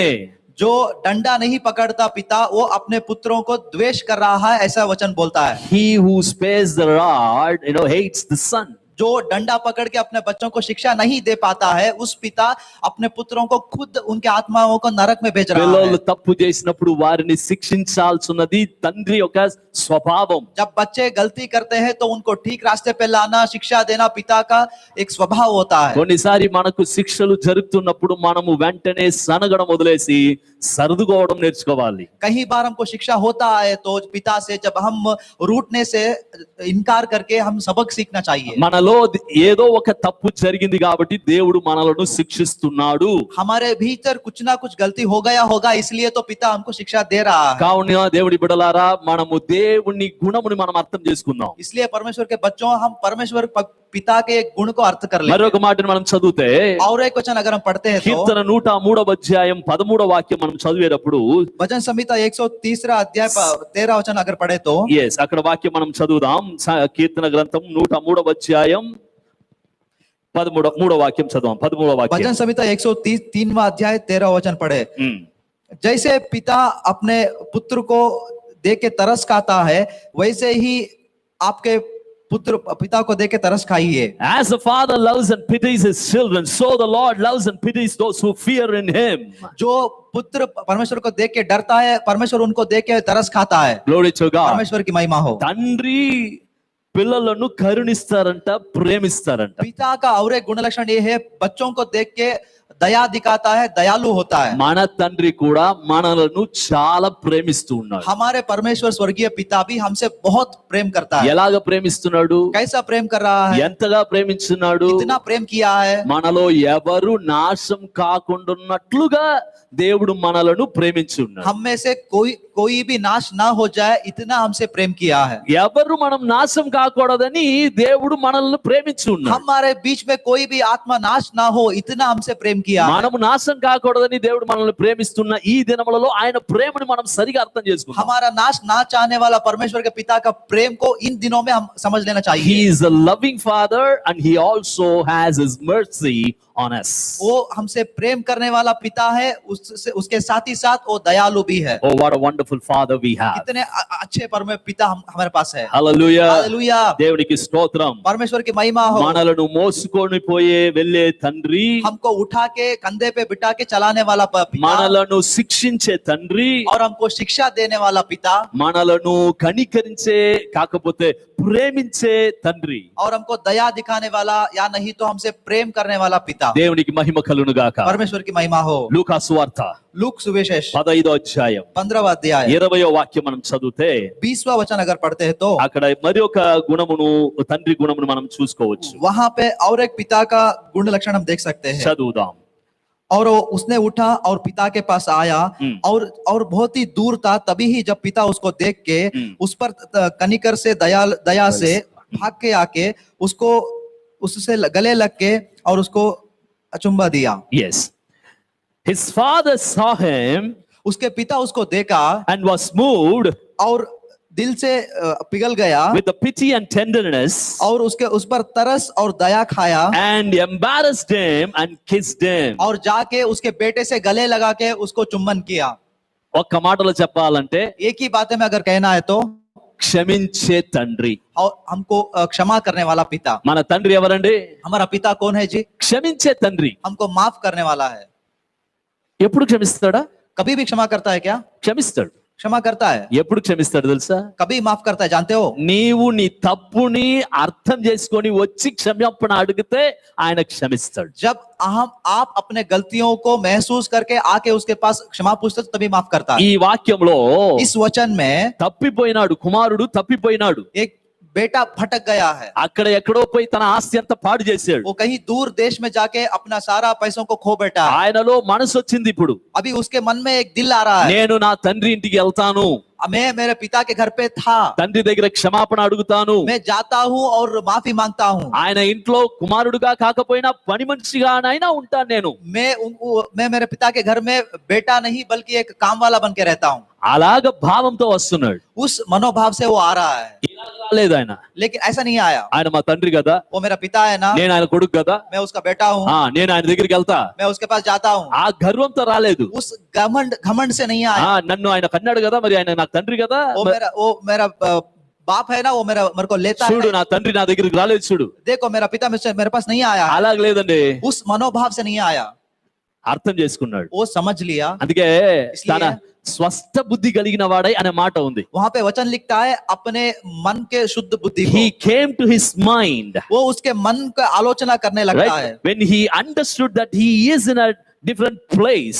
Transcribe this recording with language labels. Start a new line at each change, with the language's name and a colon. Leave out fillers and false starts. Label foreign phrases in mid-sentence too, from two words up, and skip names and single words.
Hindi: जो डंडा नहीं पकड़ता पिता वो अपने पुत्रों को द्वेष कर रहा है, ऐसा वचन बोलता है।
English: He who spares the rod, hates the son.
Hindi: जो डंडा पकड़ के अपने बच्चों को शिक्षा नहीं दे पाता है, उस पिता अपने पुत्रों को खुद उनके आत्माओं को नरक में भेज रहा
Telugu: పిల్లలు
Hindi: है।
Telugu: తప్పు చేసినప్పుడు వారిని శిక్షించాల్సినది తండ్రి యొక్క స్వభావం.
Hindi: जब बच्चे गलती करते हैं तो उनको ठीक रास्ते पे लाना, शिक्षा देना पिता का एक स्वभाव होता है।
Telugu: కొన్నిసారి మనకు శిక్షలు జరుగుతున్నప్పుడు మనము వెంటనే సనగడం వదిలేసి సర్దుకోవడం నేర్చుకోవాలి.
Hindi: कई बार हमको शिक्षा होता है तो पिता से जब हम रूठने से इनकार करके हम सबक सीखना चाहिए।
Telugu: మనలో ఏదో ఒక తప్పు జరిగింది కాబట్టి దేవుడు మనలను శిక్షిస్తున్నాడు.
Hindi: हमारे भीतर कुछ ना कुछ गलती हो गया होगा, इसलिए तो पिता हमको शिक्षा दे रहा है।
Telugu: కావున దేవుడి బిడ్డలారా, మనము దేవుని గుణముని మనం అర్థం చేసుకుందాం.
Hindi: इसलिए परमेश्वर के बच्चों हम परमेश्वर पिता के एक गुण को अर्थ कर लें।
Telugu: మరొక మాటను మనం చదివితే
Hindi: और एक वचन अगर हम पढ़ते हैं तो
Telugu: కీర్తన 103వ అధ్యాయం 13వ వాక్యం మనం చదివేటప్పుడు,
Hindi: भजन संहिता 130 अध्याय 13 वचन अगर पढ़े तो
Telugu: అక్కడ వాక్యం మనం చదువుదాం. కీర్తన గ్రంథం 103వ అధ్యాయం 13వ వాక్యం చదువుదాం. 13వ వాక్యం.
Hindi: भजन संहिता 133वां अध्याय 13 वचन पढ़े। जैसे पिता अपने पुत्र को देख के तरस खाता है, वैसे ही आपके पुत्र पिता को देख के तरस खाइए।
English: As the father loves and pities his children, so the Lord loves and pities those who fear in him.
Hindi: जो पुत्र परमेश्वर को देख के डरता है, परमेश्वर उनको देख के तरस खाता है।
English: Glory to God.
Hindi: परमेश्वर की महिमा हो।
Telugu: తండ్రి పిల్లలను కరుణిస్తారంట, ప్రేమిస్తారంట.
Hindi: पिता का और एक गुण लक्षण ये है, बच्चों को देख के दया दिखाता है, दयालु होता है।
Telugu: మన తండ్రి కూడా మనలను చాలా ప్రేమిస్తూ ఉన్నాడు.
Hindi: हमारे परमेश्वर स्वर्गीय पिता भी हमसे बहुत प्रेम करता है।
Telugu: ఎలాగ ప్రేమిస్తున్నాడు?
Hindi: कैसा प्रेम कर रहा है?
Telugu: ఎంతగా ప్రేమించున్నాడు?
Hindi: कितना प्रेम किया है?
Telugu: మనలో ఎవరు నాశం కాకుండా ఉన్నట్లుగా దేవుడు మనలను ప్రేమించి ఉన్నాడు.
Hindi: हम में से कोई भी नाश ना हो जाए, इतना हमसे प्रेम किया है।
Telugu: ఎవరు మనం నాశం కాకూడదని దేవుడు మనల్ని ప్రేమించి ఉన్నాడు.
Hindi: हमारे बीच में कोई भी आत्मा नाश ना हो, इतना हमसे प्रेम किया है।
Telugu: మనము నాశం కాకూడదని దేవుడు మనల్ని ప్రేమిస్తున్న ఈ దినములలో ఆయన ప్రేమను మనం సరిగా అర్థం చేసుకుందాం.
Hindi: हमारा नाश ना चाहने वाला परमेश्वर के पिता का प्रेम को इन दिनों में हम समझ लेना चाहिए।
English: He is a loving father and he also has his mercy on us.
Hindi: वो हमसे प्रेम करने वाला पिता है, उसके साथ ही साथ वो दयालु भी है।
English: Oh, what a wonderful father we have.
Hindi: कितने अच्छे परमेश्वर पिता हमारे पास है।
English: Hallelujah.
Hindi: हालेलुया।
Telugu: దేవునికి స్తోత్రం.
Hindi: परमेश्वर की महिमा हो।
Telugu: మనలను మోసుకొని పోయే వెళ్ళే తండ్రి,
Hindi: हमको उठा के कंधे पे बिठा के चलाने वाला पिता,
Telugu: మనలను శిక్షించే తండ్రి,
Hindi: और हमको शिक्षा देने वाला पिता,
Telugu: మనలను కనికరించే కాకపోతే ప్రేమించే తండ్రి,
Hindi: और हमको दया दिखाने वाला या नहीं तो हमसे प्रेम करने वाला पिता।
Telugu: దేవునికి మహిమ కలుగును గాక.
Hindi: परमेश्वर की महिमा हो।
Telugu: లూకా సువార్త
Hindi: लूक सुविशेष
Telugu: 15వ అధ్యాయం
Hindi: 15वां अध्याय
Telugu: 20వ వాక్యం మనం చదివితే
Hindi: 20वां वचन अगर पढ़ते हैं तो
Telugu: అక్కడ మరి ఒక గుణమును, తండ్రి గుణమును మనం చూసుకోవచ్చు.
Hindi: वहां पे और एक पिता का गुण लक्षण हम देख सकते हैं।
Telugu: చదువుదాం.
Hindi: और उसने उठा और पिता के पास आया, और बहुत ही दूर था, तभी ही जब पिता उसको देख के उस पर कनिकर से दया से भाग के आके उससे गले लग के और उसको अचुंबा दिया।
English: Yes. His father saw him
Hindi: उसके पिता उसको देखा
English: and was moved
Hindi: और दिल से पिघल गया
English: with the pity and tenderness
Hindi: और उस पर तरस और दया खाया
English: and embarrassed him and kissed him.
Hindi: और जाके उसके बेटे से गले लगा के उसको चुम्बन किया।
Telugu: ఒక్క మాటలో చెప్పాలంటే
Hindi: एक ही बात में अगर कहना है तो
Telugu: క్షమించే తండ్రి.
Hindi: और हमको क्षमा करने वाला पिता।
Telugu: మన తండ్రి ఎవరండి?
Hindi: हमारा पिता कौन है जी?
Telugu: క్షమించే తండ్రి.
Hindi: हमको माफ करने वाला है।
Telugu: ఎప్పుడు క్షమిస్తాడా?
Hindi: कभी भी क्षमा करता है क्या?
Telugu: క్షమిస్తాడు.
Hindi: क्षमा करता है।
Telugu: ఎప్పుడు క్షమిస్తాడు తెలుసా?
Hindi: कभी माफ करता है, जानते हो?
Telugu: నీవు నీ తప్పుని అర్థం చేసుకొని వచ్చి క్షమాపణ అడిగితే ఆయన క్షమిస్తాడు.
Hindi: जब आप अपने गलतियों को महसूस करके आके उसके पास क्षमा पूछते तो तभी माफ करता है।
Telugu: ఈ వాక్యంలో
Hindi: इस वचन में
Telugu: తప్పిపోయినాడు కుమారుడు, తప్పిపోయినాడు.
Hindi: एक बेटा भटक गया है।
Telugu: అక్కడ ఎక్కడో పోయి తన ఆస్తి అంతా పాడు చేశాడు.
Hindi: वो कहीं दूर देश में जाके अपना सारा पैसों को खो बैठा है।
Telugu: ఆయనలో మనసు వచ్చింది ఇప్పుడు.
Hindi: अभी उसके मन में एक दिल आ रहा है,
Telugu: నేను నా తండ్రి ఇంటికి వెళ్తాను,
Hindi: मैं मेरे पिता के घर पे था,
Telugu: తండ్రి దగ్గర క్షమాపణ అడుగుతాను.
Hindi: मैं जाता हूँ और माफी मांगता हूँ।
Telugu: ఆయన ఇంట్లో కుమారుడుగా కాకపోయినా పని మనిషిగానైనా ఉంటాను నేను.
Hindi: मैं मेरे पिता के घर में बेटा नहीं बल्कि एक काम वाला बन के रहता हूँ।
Telugu: అలాగ భావంతో వస్తున్నాడు.
Hindi: उस मनोभाव से वो आ रहा है,
Telugu: ఇలా రాలేదు ఆయన.
Hindi: लेकिन ऐसा नहीं आया।
Telugu: ఆయన మా తండ్రి కదా,
Hindi: वो मेरा पिता है ना,
Telugu: నేను ఆయన కొడుకు కదా,
Hindi: मैं उसका बेटा हूँ,
Telugu: నేను ఆయన దగ్గరికి వెళ్తా,
Hindi: मैं उसके पास जाता हूँ।
Telugu: ఆ గర్వంతో రాలేదు.
Hindi: उस घमंड से नहीं आया।
Telugu: నన్ను ఆయన కన్నాడు కదా, మరి ఆయన నాకు తండ్రి కదా,
Hindi: वो मेरा बाप है ना, वो मेरे को लेता
Telugu: చూడు
Hindi: है।
Telugu: నా తండ్రి నా దగ్గరికి రాలేదు చూడు.
Hindi: देखो मेरा पिता मेरे पास नहीं आया है।
Telugu: అలాగ లేదండి,
Hindi: उस मनोभाव से नहीं आया,
Telugu: అర్థం చేసుకున్నాడు.
Hindi: वो समझ लिया।
Telugu: అందుకే
Hindi: इसलिए-
Telugu: తన స్వస్థ బుద్ధి కలిగిన వాడై అనే మాట ఉంది.
Hindi: वहां पे वचन लिखता है अपने मन के शुद्ध बुद्धि को।
English: He came to his mind,
Hindi: वो उसके मन का आलोचना करने लगता है।
English: right? When he understood that he is in a different place.